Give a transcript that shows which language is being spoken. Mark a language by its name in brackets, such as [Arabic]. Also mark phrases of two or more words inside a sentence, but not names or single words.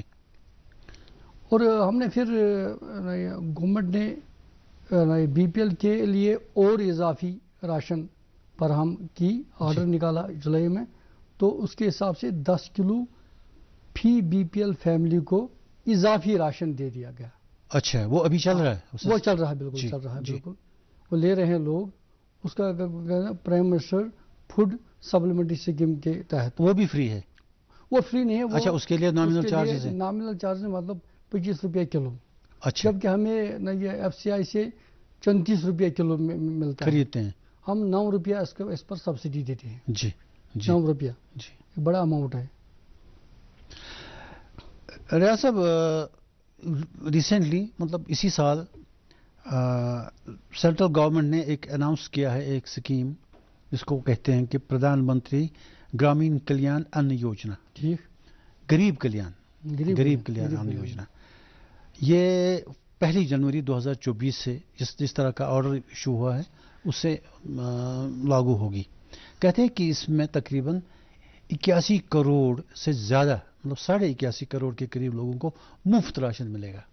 [Urdu] اور ہم نے پھر گورنمنٹ نے BPL کے لیے اور اضافی راشن پر ہم کی آرڈر نکالا جولائی میں، تو اس کے حساب سے 10 کلو فی BPL فیملی کو اضافی راشن دے دیا گیا. اچھا، وہ ابھی چل رہا ہے? وہ چل رہا ہے، بالکل چل رہا ہے، بالکل. وہ لے رہے ہیں لوگ، اس کا [English] prime minister food supplementary scheme [Urdu] کے تحت وہ بھی فری ہے؟ وہ فری نہیں ہے، وہ اچھا، اس کے لیے [English] nominal charges [Urdu] ہیں؟ [English] nominal charges [Urdu] مطلب 25 روپے کلو، اچھا، جبکہ ہمیں یہ FCI سے 34 روپے کلو ملتا ہے، خریدتے ہیں، ہم 9 روپیہ اس پر سبسڈی دیتے ہیں۔ جی جی 9 روپیہ جی۔ ایک بڑا اماؤنٹ ہے۔ ریاض صاحب، ریسنٹلی مطلب اسی سال [English] central government [Urdu] نے ایک اناؤنس کیا ہے ایک اسکیم جس کو کہتے ہیں کہ پردھان منتری گرامین کلیان ان یوجنا، ٹھیک، غریب کلیان کلیان ان یوجنا۔ یہ 1 جنوری 2024 سے جس طرح کا [English] order issue [Urdu] ہوا ہے اس سے لاگو ہوگی۔ کہتے ہیں کہ اس میں تقریباً 81 کروڑ سے زیادہ، مطلب 81.5 کروڑ کے قریب لوگوں کو مفت راشن ملے گا۔